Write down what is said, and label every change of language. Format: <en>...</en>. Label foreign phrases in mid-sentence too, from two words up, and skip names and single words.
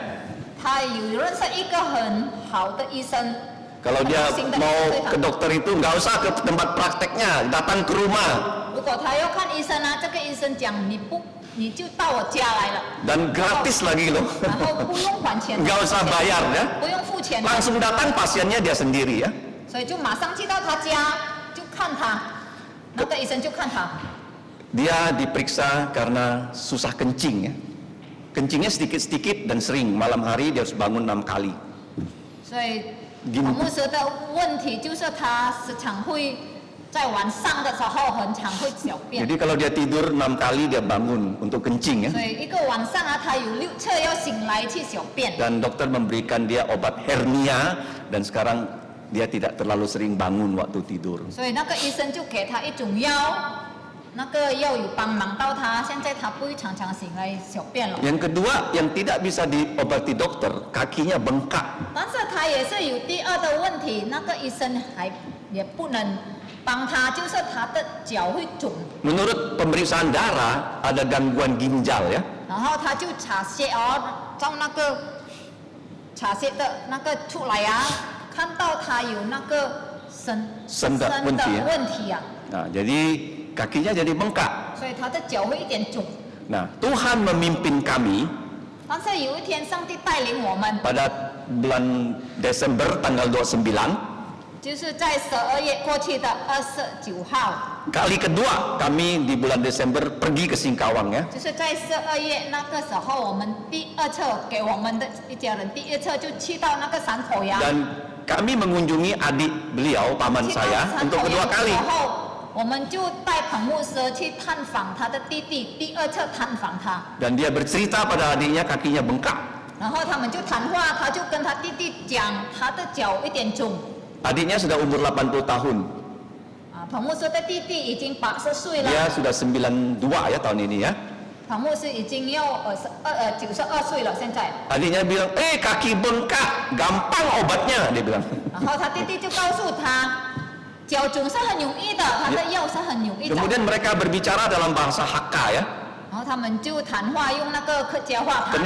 <zh>他有认识一个很好的医生。</zh> <id>Kalau dia</id> <zh>很好心的</zh> <id>mau</id> <zh>对他</zh> <id>ke dokter itu nggak usah ke tempat prakteknya, datang ke rumah</id> <zh>如果他要看医生啊，这个医生讲你就到我家来了，</zh> <id>dan gratis lagi loh.</id> <zh>然后不用还钱，</zh> <id>Nggak usah bayar ya.</id> <zh>不用付钱的，</zh> <id>Langsung datang pasiennya dia sendiri ya.</id> <zh>所以就马上去到他家就看他，那个医生就看他，</zh> <id>Dia diperiksa karena susah kencing ya. Kencingnya sedikit-sedikit dan sering. Malam hari dia harus bangun 6 kali.</id> <zh>所以</zh> <id>Gini.</id> <zh>彭牧师的问题就是他时常会在晚上的时候很常会小便，</zh> <id>Jadi kalau dia tidur 6 kali dia bangun untuk kencing ya.</id> <zh>所以一个晚上啊，他有6次要醒来去小便。</zh> <id>Dan dokter memberikan dia obat hernia dan sekarang dia tidak terlalu sering bangun waktu tidur.</id> <zh>所以那个医生就给他一种药，那个药有帮忙到他，现在他不会常常醒来小便了。</zh> <id>Yang kedua yang tidak bisa diobati dokter, kakinya bengkak.</id> <zh>但是他也是有第二的问题，那个医生也不能帮他，就是他的脚会肿，</zh> <id>Menurut pemeriksaan darah ada gangguan ginjal ya.</id> <zh>然后他就查血哦，照那个查血的那个出来啊，看到他有那个肾的问题啊。问题啊，</zh> <id>Nah, jadi kakinya jadi bengkak.</id> <zh>所以他的脚会一点肿。</zh> <id>Nah, Tuhan memimpin kami</id> <zh>但是有一天，上帝带领我们，</zh> <id>pada bulan Desember tanggal 29.</id> <zh>就是在12月过去的29号，</zh> <id>Kali kedua kami di bulan Desember pergi ke Singkawang ya.</id> <zh>就是在12月那个时候，我们第二次给我们的一家人第一次就去到那个山口洋，</zh> <id>Dan kami mengunjungi adik beliau, paman</id> <zh>去到</zh> <id>saya</id> <zh>山</zh> <id>untuk</id> <zh>口</zh> <id>kedua</id> <zh>洋的</zh> <id>kali.</id> <zh>时候，我们就带彭牧师去探访他的弟弟，第二次探访他，</zh> <id>Dan dia bercerita pada adiknya kakinya bengkak.</id> <zh>然后他们就谈话，他就跟他弟弟讲他的脚一点肿。</zh> <id>Adiknya sudah umur 80 tahun.</id> <zh>彭牧师的弟弟已经80岁了，</zh> <id>Dia sudah 92 ya tahun ini ya.</id> <zh>彭牧师已经要92岁了，现在。</zh> <id>Adiknya bilang, kaki bengkak, gampang obatnya, dia bilang.</id> <zh>然后他弟弟就告诉他，脚肿是很容易的，他的药是很容易找。</zh> <id>Kemudian mereka berbicara dalam bahasa Hakka ya.</id> <zh>然后他们就谈话，用那个客家话谈。</zh>